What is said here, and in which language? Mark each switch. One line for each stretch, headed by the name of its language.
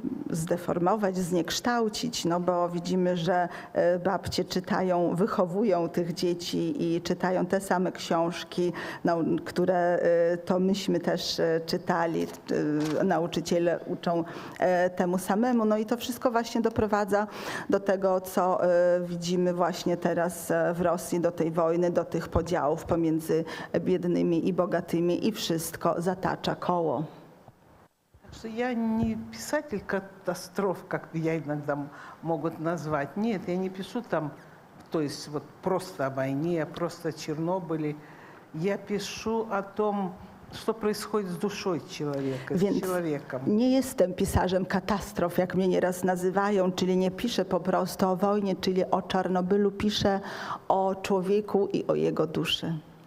Polish: zdeformować, zniekształcić, no bo widzimy, że babcie czytają, wychowują tych dzieci i czytają te same książki, no, które to myśmy też czytali, nauczyciele uczą temu samemu, no i to wszystko właśnie doprowadza do tego, co widzimy właśnie teraz w Rosji, do tej wojny, do tych podziałów pomiędzy biednymi i bogatymi i wszystko zatacza koło.
Russian: Я не писатель катастроф, как я иногда могут назвать. Нет, я не пишу там, то есть вот просто о войне, просто о Чернобыле. Я пишу о том,
Polish: co
Russian: происходит
Polish: z duszą człowieka, z człowiekiem. Nie jestem pisarzem katastrof, jak mnie nieraz nazywają, czyli nie piszę po prostu o wojnie, czyli o Czarnobylu, piszę o człowieku i o jego duszy.